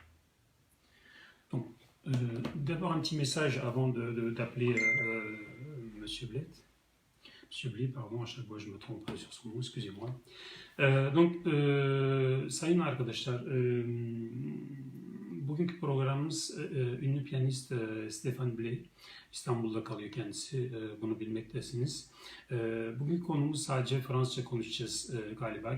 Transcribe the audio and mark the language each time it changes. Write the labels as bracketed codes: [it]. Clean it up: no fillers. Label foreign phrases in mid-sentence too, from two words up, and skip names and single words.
[fr] Donc, d'abord un petit message avant d'appeler Monsieur Blais. Monsieur Blais, pardon, à chaque fois je me trompe sur son nom, excusez-moi. [tr] Sayın arkadaşlar, bugünkü programımız ünlü piyanist Stefan Blais. İstanbul'da kalıyor kendisi, bunu bilmektesiniz. Bugünkü konumuz sadece Fransızca konuşacağız galiba.